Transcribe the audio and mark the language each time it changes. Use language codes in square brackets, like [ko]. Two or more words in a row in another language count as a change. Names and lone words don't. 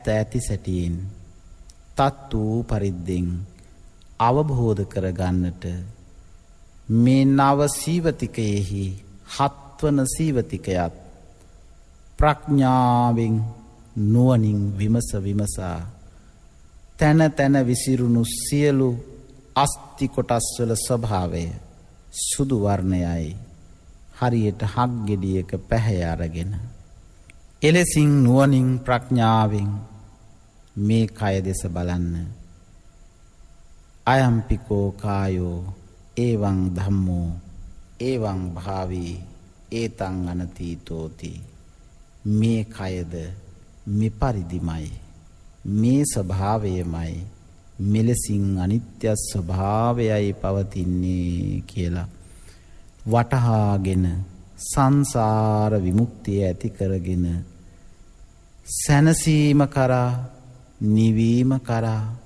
[si] ඇති සැටියෙන් තත් වූ පරිද්දෙන් අවබෝධ කරගන්නට මේ නව සීවතිකයෙහි හත්වන සීවතිකයත් ප්‍රඥාවෙන් නුවණින් විමසා තන තන විසිරුණු සියලු අස්ති කොටස් වල ස්වභාවය සුදු වර්ණයයි. හරියට හක් ගෙඩියක පැහැය අරගෙන එලෙසින් නුවණින් ප්‍රඥාවෙන් මේ කය දෙස බලන්න. [pi] අයම්පිකෝ කායෝ එවං ධම්මෝ එවං භාවී ඒතං අනතීතෝති. [si] මේ කයද මෙපරිදිමයි, මේ ස්වභාවයමයි, මෙලෙසින් අනිත්‍ය ස්වභාවයයි පවතින්නේ කියලා වටහාගෙන සංසාර විමුක්තිය ඇති කරගෙන සැනසීම කරා, නිවීම කරා,